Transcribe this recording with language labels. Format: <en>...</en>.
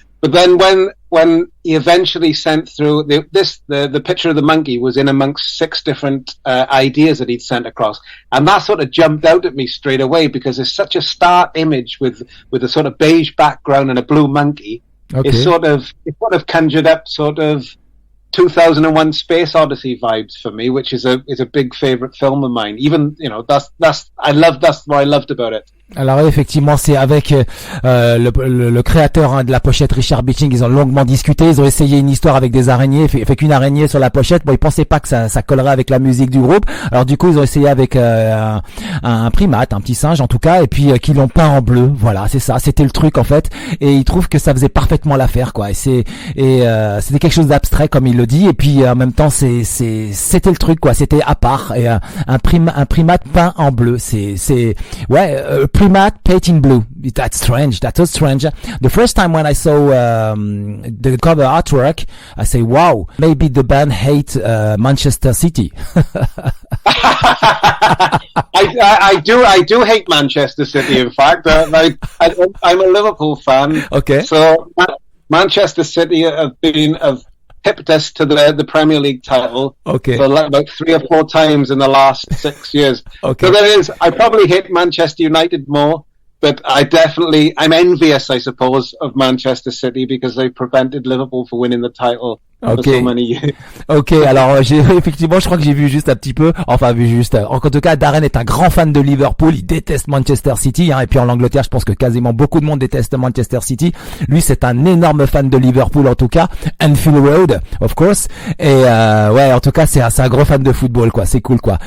<en>But then when he eventually sent through the picture of the monkey was in amongst 6 different ideas that he'd sent across, and that sort of jumped out at me straight away because it's such a stark image with a sort of beige background and a blue monkey. It sort of conjured up sort of 2001 Space Odyssey vibes for me, which is a big favorite film of mine. Even, that's what I loved about it.</en> <fr>Alors effectivement, c'est avec le créateur de la pochette, Richard Bitching, ils ont longuement discuté, ils ont essayé une histoire avec des araignées, fait qu'une araignée sur la pochette. Bon, ils pensaient pas que ça collerait avec la musique du groupe. Alors du coup, ils ont essayé avec un primate, un petit singe en tout cas, et puis qu'ils l'ont peint en bleu. Voilà, c'est ça, c'était le truc en fait. Et ils trouvent que ça faisait parfaitement l'affaire, quoi. Et c'était quelque chose d'abstrait comme il le dit, et puis en même temps c'était le truc, quoi. C'était à part, et un primate peint en bleu.</fr> <en>Primate paint in blue. That's strange. That was strange. The first time when I saw the cover artwork, I say, "Wow, maybe the band hate Manchester City." I do hate Manchester City. In fact, I'm a Liverpool fan. Okay. So Manchester City have tipped us to the Premier League title for about 3 or 4 times in the last 6 years. So I probably hate Manchester United more, but I'm envious, I suppose, of Manchester City because they prevented Liverpool from winning the title for so many years.</en> <fr>Alors effectivement, je crois que j'ai vu juste un petit peu, en tout cas, Darren est un grand fan de Liverpool, il déteste Manchester City, et puis en Angleterre, je pense que quasiment beaucoup de monde déteste Manchester City. Lui, c'est un énorme fan de Liverpool, en tout cas, Anfield Road,</fr> <en>of course,</en> <fr>et en tout cas, c'est un gros fan de football, quoi, c'est cool, quoi.</fr>